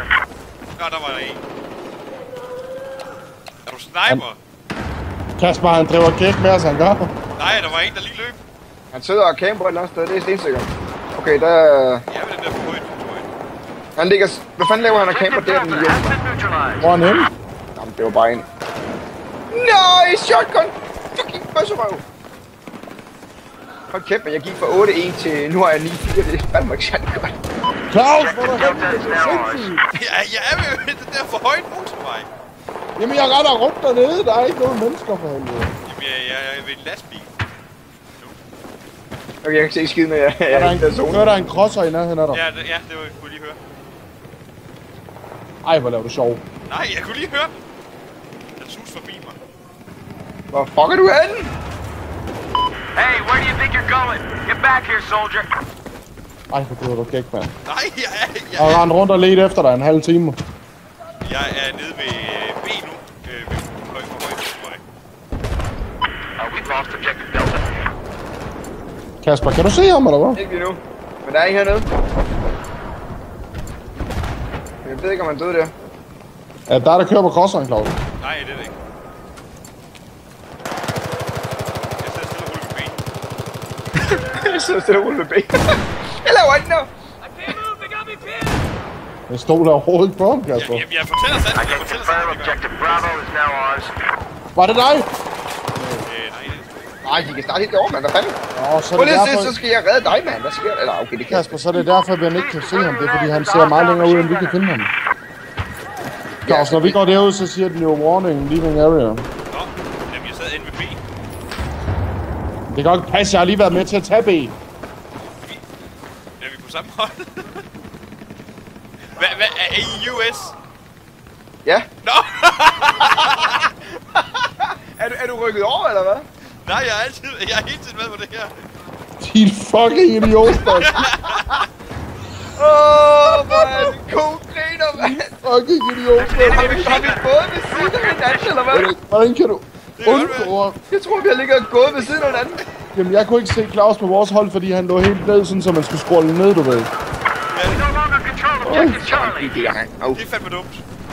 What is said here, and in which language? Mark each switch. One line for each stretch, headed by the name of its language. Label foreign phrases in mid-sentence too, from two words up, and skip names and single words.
Danish: Nå, der var der en. Er du sniper? Kasper, han driver gæk med os, han gør. Nej, der var en, der lige løb. Han sidder og camper et eller andet sted, det er stensikkert. Okay, der... Ja, ved den der for højt motorvej. Han ligger... Hvad fanden laver han og camper der, den
English: Objective has been neutralized.
Danish: Hvor er han henne? Jamen, det var bare en. Nej, shotgun! Fucking bøsserøv! Hold kæft, men jeg gik fra 8-1 til... Nu har jeg 9-4, det er fandme ikke særlig godt. Claus, hvor er du henne?
English: Delta is
Danish: Det er
English: now ours.
Danish: sindssygt. Ja, jeg er ved den der for højt motorvej. Jamen, jeg retter rundt dernede. Der er ikke nogen mennesker for helvede. Jamen, jeg er ved en lastbil. Okay, jeg kan se skiden, når jeg Er er der i den zone. kører der en crosser i nærheden af dig? Ja, det var jeg kunne lige høre. Ej, hvor laver du sjov. Nej, jeg kunne lige høre den. Den sus forbi mig. Hvor fuck er du henne?
English: Hey, where do you think you're going? Get back here, soldier.
Danish: Ej, hvor driver du gæk, mand. Nej, Jeg har rendt rundt og ledt efter dig en halv time. jeg er nede ved B nu. Ved højt motorvej.
English: We've lost objective Delta.
Danish: Kasper, kan du se ham, eller hvad? Ikke endnu. Men der er en hernede. Jeg ved ikke, om han døde der. Ja, der kører på crosseren, Claus. Nej, det er det ikke. Jeg sidder stille og ruller med ben. Jeg sidder stille og ruller med ben. Jeg laver ikke noget. Jeg stod der overhovedet ikke på ham, Kasper. Jeg fortæller sandt.
English: I can confirm objective Bravo is now ours.
Danish: Var det dig? Nej, de kan starte helt derovre, mand. Hvad fanden? Så er Prøv det lige at se, derfor... så skal jeg redde dig, mand. Hvad sker der? Eller okay, det kan Kasper, så er det derfor, at vi ikke kan se ham. Det er, fordi han ser meget længere ud, end vi kan finde ham. Claus, når vi går derud, så siger den jo
English: warning, leaving area.
Danish: Nå, jamen jeg sad inde ved B. Det kan ikke passe, jeg har lige været med til at tage B. Er vi på samme hold? Hvad er I US? Ja. Nå! Er du rykket over, eller hvad? Nej, jeg er hele tiden med på det her. Din fucking idiot, mand. Man. God griner, mand. Fucking idiot, mand. Har vi gået ved siden af hinanden, eller hvad? Hvordan kan du undgå? Jeg tror, vi har ligget og gået ved siden af hinanden. Jamen, jeg kunne ikke se Claus på vores hold, fordi han lå helt ned, sådan så man skulle scrolle ned, du ved.
English: We no longer control objective Charlie.
Danish: Det er Det er fandme dumt.